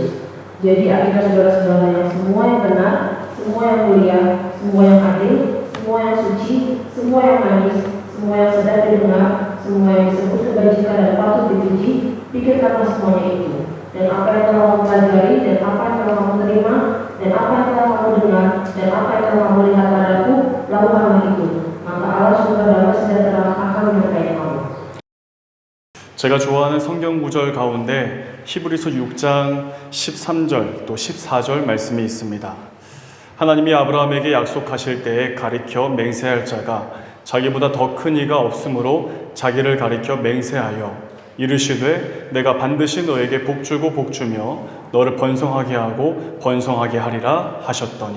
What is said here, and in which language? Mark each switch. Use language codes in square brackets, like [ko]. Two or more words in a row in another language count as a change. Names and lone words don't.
[id] Jadi akhirnya saudara-saudara yang semua yang benar, semua yang mulia, semua yang adil, semua yang suci, semua yang manis, semua yang sedap didengar, semua yang disebut kebajikan dan patut dipuji, pikirkanlah semuanya itu. Dan apa yang telah kamu pelajari, dan apa yang telah kamu terima, dan apa yang telah kamu dengar, dan apa yang telah kamu lihat padaku, lakukanlah itu. Maka Allah sumber damai sejahtera akan menyertai kamu. [ko] 제가 좋아하는 성경 구절 가운데 히브리서 6장 13절 또 14절 말씀이 있습니다. 하나님이 아브라함에게 약속하실 때에 가리켜 맹세할 자가 자기보다 더 큰 이가 없으므로 자기를 가리켜 맹세하여 이르시되 내가 반드시 너에게 복주고 복주며 너를 번성하게 하고 번성하게 하리라 하셨더니.